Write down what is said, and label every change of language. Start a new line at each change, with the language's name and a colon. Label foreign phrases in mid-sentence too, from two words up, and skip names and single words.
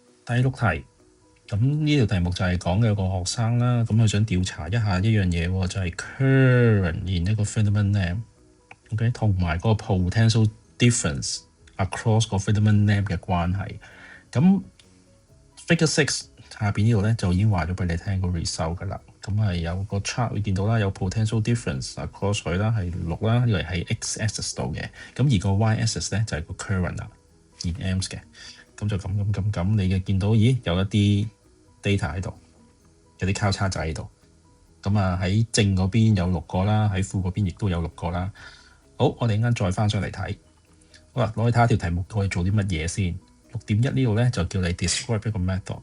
Cantonese: 第六題，咁呢條題目就係講嘅有個學生啦，咁佢想調查一下一樣嘢喎，就係
English: current in
Cantonese: 一個
English: filament lamp，
Cantonese: OK，同埋嗰個
English: potential difference across
Cantonese: 個
English: filament lamp
Cantonese: 嘅關係。咁 Figure 6下邊呢度咧就已經話咗俾你聽個 result 㗎啦。咁係有個 chart 會見到啦，有
English: potential difference across
Cantonese: 佢啦，係6啦，呢個係 x-axis 度嘅。咁而個 y-axis 咧就係個 current 啦
English: in amps
Cantonese: 嘅。咁就咁，你嘅見到，咦有一啲 data 喺度，有啲交叉仔喺度。咁啊喺正嗰邊有6個啦，喺負嗰邊亦都有6個啦。好，我哋陣間再翻上嚟睇。好啦，攞去睇下條題目可以做啲乜嘢先。6.1呢度咧就叫你 describe 一個 method。